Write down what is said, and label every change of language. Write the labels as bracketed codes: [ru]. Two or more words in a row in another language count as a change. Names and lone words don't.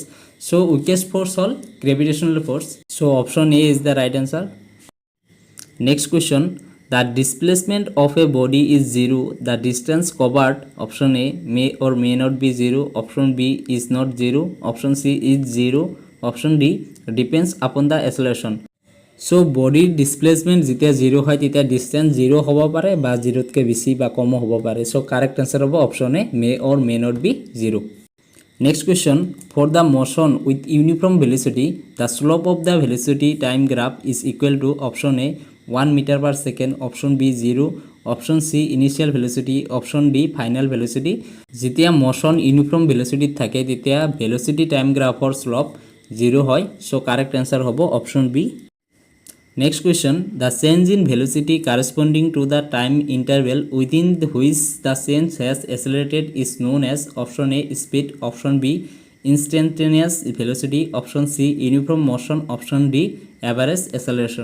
[en] So weakest force all gravitational force. So option A is the right answer. Next question, the displacement of a body is zero, the distance covered option A may or may not be zero, option B is not zero, option C is zero, option D depends upon the acceleration. [as] সো বডিৰ ডিসপ্লেসমেন্ট যেতিয়া জিরো হয় তেতিয়া [en] distance zero [as] হ'ব পাৰে বা জিরোতকৈ বেছি বা কম হ'ব পাৰে। [en] so correct answer হ'ব option A may or may not be zero. Next question, for the motion with uniform velocity the slope of the velocity time graph is equal to option A 1 metre per second, option B zero, option C initial velocity, option D final velocity. [as] যেতিয়া [en] motion uniform velocityত [as] থাকে তেতিয়া [en] velocity time graphৰ [as] স্লোপ জিরো হয়। [en] so correct answer হ'ব option B. Next question, the change in velocity corresponding to the time interval within which the change has accelerated is known as option A speed, option B instantaneous velocity, option C uniform motion, option D average acceleration.